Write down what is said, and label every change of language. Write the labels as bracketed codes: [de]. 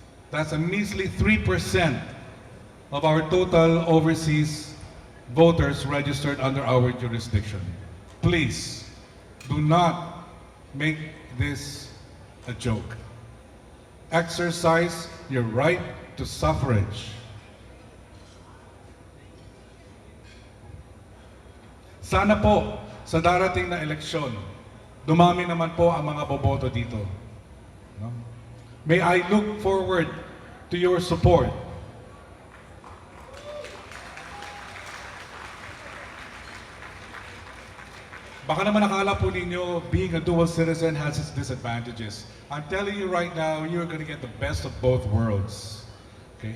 [en] That's a measly 3% of our total overseas voters registered under our jurisdiction. Please, do not make this a joke. Exercise your right to suffrage. [tl] Sana po, sa darating na eleksyon, dumami naman po ang mga boboto dito. [en] No? May I look forward to your support. [tl] Baka naman nakala po ninyo, [en] being a dual citizen has its disadvantages. I'm telling you right now, you're going to get the best of both worlds. Okay?